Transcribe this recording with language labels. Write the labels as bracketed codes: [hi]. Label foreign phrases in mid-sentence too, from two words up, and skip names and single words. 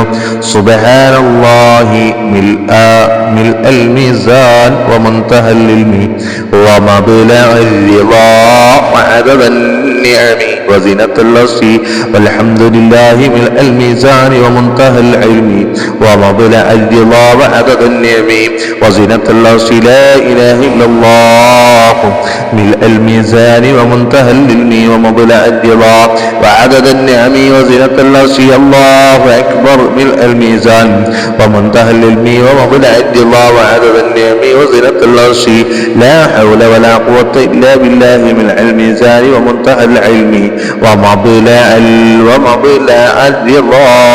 [ar] سبحان الله ملء الميزان ومنتهى العلم ومبلغ الرضا وعدد النعم وزنة العرش والحمد لله ملء الميزان ومنتهى العلم ومبلغ الرضا وعدد النعم وزنة العرش لا إله إلا الله ملء الميزان ومنتهى العلم و مبلغ الرضا وعدد النعم وزنة العرش الله أكبر ملء الميزان ومنتهى العلم ومبلغ الرضا وعدد النعم وزنة العرش لا حول ولا قوة إلا بالله ملء الميزان ومنتهى العلم ومبلغ الرضا